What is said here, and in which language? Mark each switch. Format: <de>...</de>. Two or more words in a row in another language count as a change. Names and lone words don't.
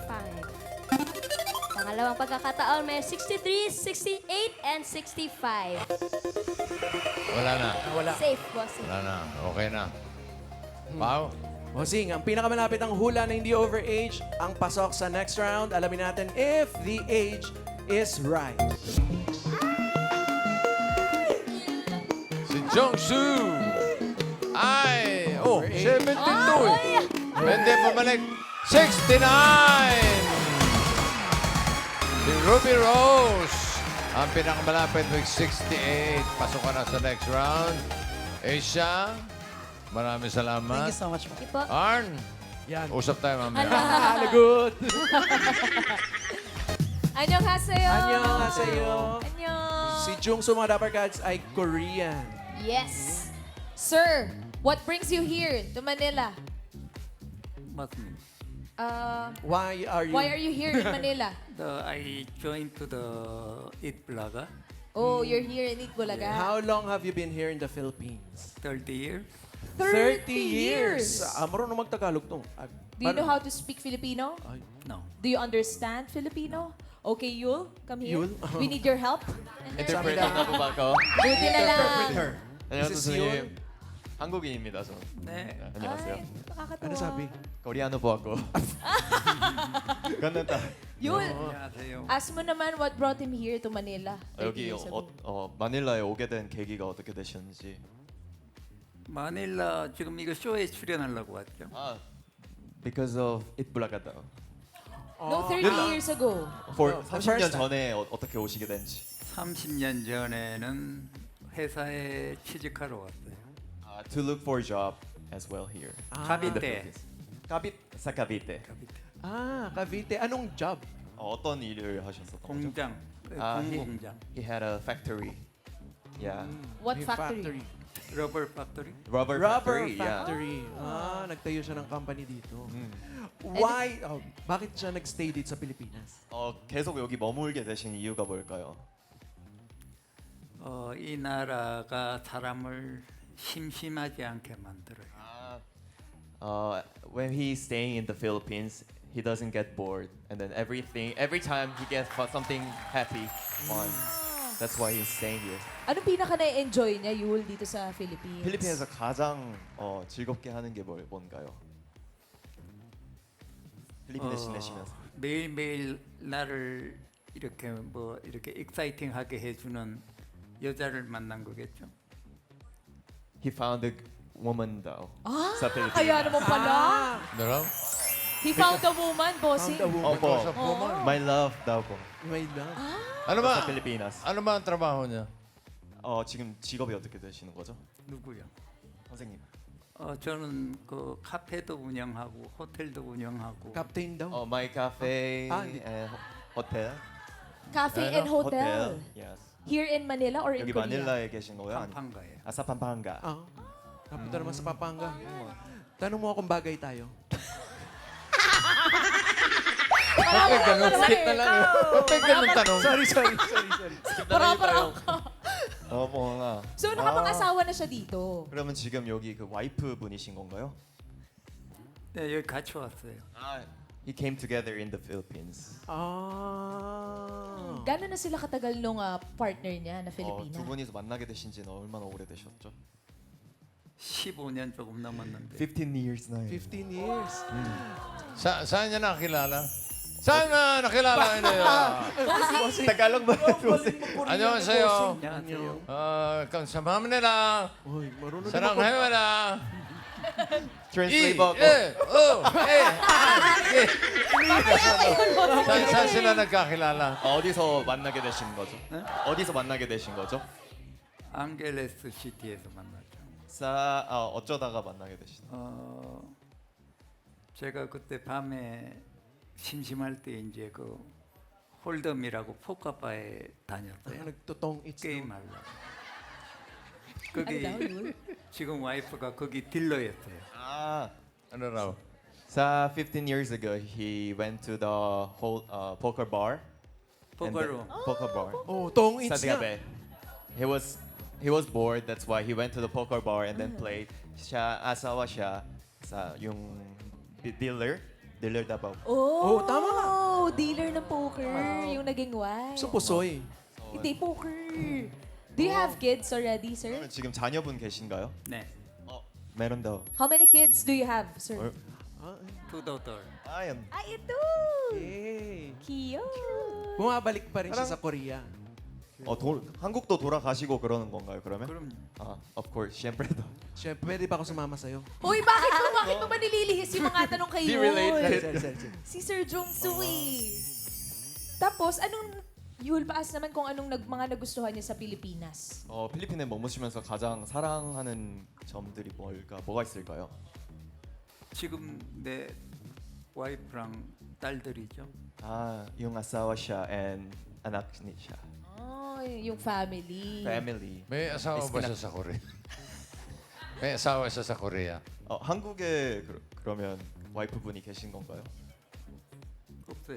<tl>Pangalawang pagkakataon, may 63, 68, and 65. Wala na. Wala. Safe, bossing. Wala na. Okay na. Pao? Bossing, ang pinakamalapit ang hula na hindi overage, ang pasok sa next round. Alamin natin</tl> <en>if the age is right.</en> <tl>Si Jongsu. Ay, oh, 72. Ay! Pwede pabalik. 69. Si Ruby Rose. Ang pinakamalapit with 68. Pasok ka na sa</tl> <en>next round.</en> <tl>Asia, maraming salamat.</tl> <en>Thank you so much</en> <tl>po. Sige po. Arn, Yan. usap tayo mamaya.</tl> <en>Ah, good.</en> <ko>Annyeonghaseyo. Annyeonghaseyo. Annyeong.</ko> <tl>Si Jungsu mga Dapper Cats ay Korean.</tl> <en>Yes. Sir, what brings you here to Manila? Why are you? Why are you here in Manila? I joined to the Eat Blogger Oh, you're here in Itbulaga. How long have you been here in the Philippines? 30 years. 30 years.</en> <tl>Marunong magtagalog tong.</tl> <en>Do you know how to speak Filipino? No. Do you understand Filipino? Okay, Yul, come here. Yul? We need your help.</en> <ko>인터프레터 하고 바꿔.</ko> <tl>Buti na lang.</tl> <en>This</en> <ko>안녕하세요</ko> <en>is</en> <ko>선생님. Yul. 한국인입니다 저. 네. 안녕하세요.</ko> <tl>Ay, nakakatawa. Ano sabi?</tl> <ko>코리아노 보았고.</ko> <tl>ganun ta. Yul,</tl> <ko>안녕하세요.</ko> <en>ask</en> <tl>mo naman</tl> <en>what brought him here to Manila. 30</en> <ko>여기</ko> <en>years ago.</en> <ko>마닐라에 오게 된 계기가 어떻게 되셨는지. 마닐라 지금 이거 쇼에 출연하려고 왔죠.</ko> <en>Because of It Blogada. No, 30 years ago. For the</en> <ko>30년</ko> <en>first time.</en> <ko>전에 어떻게 오시게 된지. 30년 전에는 회사에 취직하러 왔어요.</ko> <en>To look for a job as well here.</en> <ko>카비테.</ko> <tl>sa Cavite. Ah, Cavite. Anong job?</tl> <ko>어떤 일을 하셨었던 거죠? 공장. 공공장.</ko> <en>He had a factory. Yeah. What</en> <tl>May</tl> <en>factory? Rubber factory. Rubber Rubber factory. Yeah. factory.</en> <tl>Ah, nagtayo siya ng company dito.</tl> <en>Why?</en> <tl>Bakit siya nagstay dito sa Pilipinas?</tl> <ko>계속 여기 머물게 되신 이유가 뭘까요? 이 나라가 사람을 심심하지 않게 만들어요.</ko> <en>When he's staying in the Philippines, he doesn't get bored, and then every time he gets something happy, fun. That's why he's staying here.</en> <tl>Anong pinaka na-enjoy niya, Yul, dito sa Philippines?</tl> <ko>필리핀에서 가장 즐겁게 하는 게 뭔가요? 필리핀에 지내시면서. 매일매일 나를 이렇게 익사이팅하게 해주는 여자를 만난 거겠죠.</ko> <en>He found a woman</en> <tl>daw sa Pilipinas. Kaya naman pala. Ano raw?</tl> <en>He found a woman,</en> <tl>bossing. Opo.</tl> <en>My love</en> <tl>daw po.</tl> <en>My love.</en> <tl>Ano ba? sa Pilipinas. Ano ba ang trabaho niya?</tl> <ko>지금 직업이 어떻게 되시는 거죠? 누구요? 선생님. 저는 그 카페도 운영하고 호텔도 운영하고.</ko> <tl>Captain daw.</tl> <en>My cafe</en> <tl>hindi.</tl> <en>and hotel. Cafe and hotel. Yes. Here in Manila or in</en> <ko>여기</ko> <en>Korea?</en> <ko>마닐라에 계신 거예요? 팜팡가에. 아,</ko> <tl>sa Pampanga. Napunta naman sa Papanga. Tanong mo akong bagay tayo. Bakit ganun? Skip na lang. Bakit ganun tanong? Sorry. Parang.</tl> <ko>어머 nga.</ko> <tl>So, nakapang-asawa na siya dito.</tl> <ko>그러면 지금 여기 그 와이프 분이신 건가요? 네, 여기 같이 왔어요.</ko> <en>He came together in the Philippines.</en> <tl>Gano'n na sila katagal nung partner niya na</tl> <ko>두</ko> <en>Filipina?</en> <ko>분이서 만나게 되신 지는 얼마나 오래되셨죠? 15년 조금 넘었는데.</ko> <en>15 years na 15 years.</en> <tl>Saan niya nakilala? Saan nakilala niya? Tagalog ba?</tl> <ko>안녕하세요. 안녕하세요. 감사합니다.</ko> <tl>Uy, marunong</tl> <ko>사랑합니다.</ko> <tl>Translate po. Saan sila nagkakilala?</tl> <ko>어디서 만나게 되신 거죠? 어디서 만나게 되신 거죠? 앙겔레스 시티에서 만났죠. 어쩌다가 만나게 되신? 제가 그때 밤에 심심할 때 이제 그 홀덤이라고 포커바에 다녔어요. nagtotong it's 게임하려고. 거기 지금 와이프가 거기 딜러였어요.</ko> <tl>Ano raw?</tl> <en>15 years ago, he went to the whole poker bar.</en> <ko>포커로.</ko> <en>Poker bar. tong</en> <tl>Sa it's nga. gabi.</tl> <en>He was bored. That's why he went to the poker bar and then played.</en> <tl>Asawa siya sa yung dealer daw. Tama nga. Dealer ng poker. Yung naging wife. So, pusoy. Hindi, poker.</tl> <en>Do you have kids already, sir?</en> <ko>그러면 지금 자녀분 계신가요? 네.</ko> <tl>meron daw.</tl> <en>How many kids do you have, sir? Two daughter.</en> <tl>Ayan. Ay, ito!</tl> <en>Hey. Cute!</en> <tl>Bumabalik pa rin siya sa Korea.</tl> <ko>한국도 돌아가시고 그러는 건가요, 그러면? 그럼</ko> <en>Of course,</en> <tl>syempre. Siyempre, pwede ba ako sumama sa'yo? Uy, bakit mo ba nililihis yung mga tanong kayo? Sorry. Si Sir Jung Sui. Tapos, Yul, paas naman kung anong mga nagustuhan niya sa Pilipinas.</tl> <ko>필리핀에 머무시면서 가장 사랑하는 점들이 뭐가 있을까요? 지금 내 와이프랑 딸들이죠.</ko> <tl>yung asawa siya and anak siya. Yung family. Family. May asawa ba siya sa Korea? May asawa siya sa Korea.</tl> <ko>한국에 그러면 와이프분이 계신 건가요? 없어요.</ko>